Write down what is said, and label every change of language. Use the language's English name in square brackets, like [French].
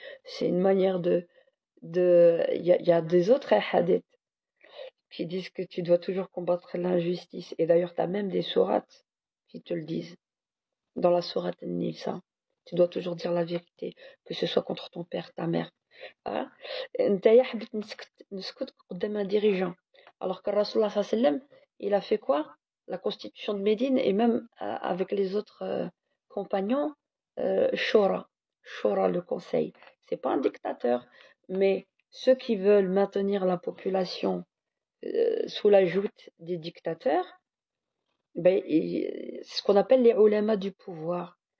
[French] C'est une manière il y a des autres hadiths qui disent que tu dois toujours combattre l'injustice. Et d'ailleurs, tu as même des sourates qui te le disent. Dans la sourate An-Nisa, tu dois toujours dire la vérité, que ce soit contre ton père, ta mère. Hein. [Arabic] نتايا حبيت نسكت قدام un dirigeant. [French] Alors que Rasulullah sallallahu alayhi wa sallam, il a fait quoi? La constitution de Médine et même avec les autres compagnons, Shura, Shura le conseil. C'est pas un dictateur, mais ceux qui veulent maintenir la population sous la joute des dictateurs, ben, c'est ce qu'on appelle les ulama du pouvoir.